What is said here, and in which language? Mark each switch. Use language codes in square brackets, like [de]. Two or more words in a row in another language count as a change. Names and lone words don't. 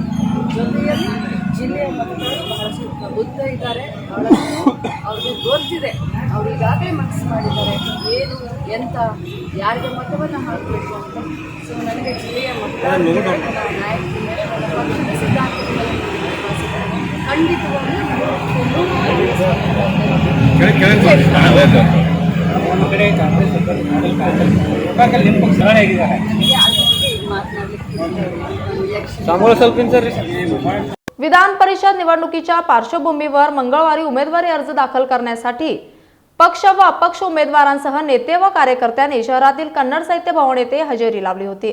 [kn] ಜೊತೆಯಲ್ಲಿ ಜಿಲ್ಲೆಯ ಮಕ್ಕಳು ಬಹಳಷ್ಟು ಪ್ರಬುದ್ಧ ಇದ್ದಾರೆ. ಬಹಳಷ್ಟು ಅವ್ರಿಗೆ ಗೊತ್ತಿದೆ, ಅವ್ರು ಈಗಾಗಲೇ ಮನಸ್ಸು ಮಾಡಿದ್ದಾರೆ ಏನು ಎಂತ ಯಾರಿಗೆ ಮತವನ್ನು ಹಾಕಬೇಕು ಅಂತ. ಸೊ ನನಗೆ ಜಿಲ್ಲೆಯ ಮಕ್ಕಳ ನಾಯಕರಿಗೆ ಪಕ್ಷದ ಸಿದ್ಧಾಂತಗಳಲ್ಲಿ ಖಂಡಿತವಾಗಿ [mr] विधान परिषद निवडणुकीच्या पार्श्वभूमीवर मंगळवारी उमेदवारी अर्ज दाखल करण्यासाठी पक्ष व अपक्ष उमेदवारांसह नेते व कार्यकर्त्यांनी शहरातील कन्नड साहित्य भवन येथे हजेरी लावली होती.